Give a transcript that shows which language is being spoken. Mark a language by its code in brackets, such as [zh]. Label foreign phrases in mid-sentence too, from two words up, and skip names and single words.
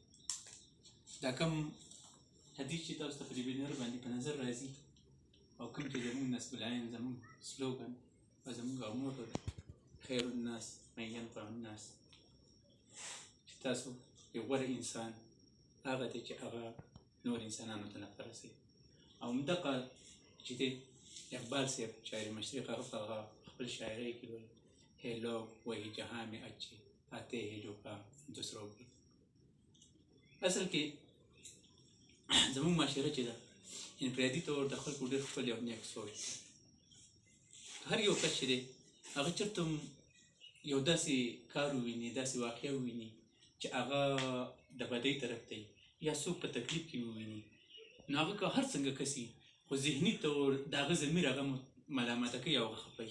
[ps] دا کوم حدیث چې تاسو ته په دې بینر باندې په نظر راځي او کوم چې زموږ نسب العین زموږ سلوګن او زموږ موټو [ar] خیر الناس من ینفع الناس [ps] چې تاسو یو غوره انسان هغه دی چې هغه نور انسانانو ته نفع رسوي. او همدغه چې دی اقبال صاحب شاعر مشرق هغه په هغه خپل شاعرۍ کې وایي [ur] ہے لوگ وہی جہاں میں اچھے آتے ہیں جو کام دوسروں کی. [ps] اصل کې زموږ معاشره چې ده انفرادي طور د خلکو ډېر خپل یو نیک سوچ دی. هر یو کس چې دی هغه چېرته یو داسې کار وویني داسې واقعه وویني چې هغه د بدۍ طرف ته یا څوک په تکلیف کې وویني نو هغه که هر څنګه کس وي خو ذهني طور د هغه ضمیر هغه ملامته کوي او هغه خفوي.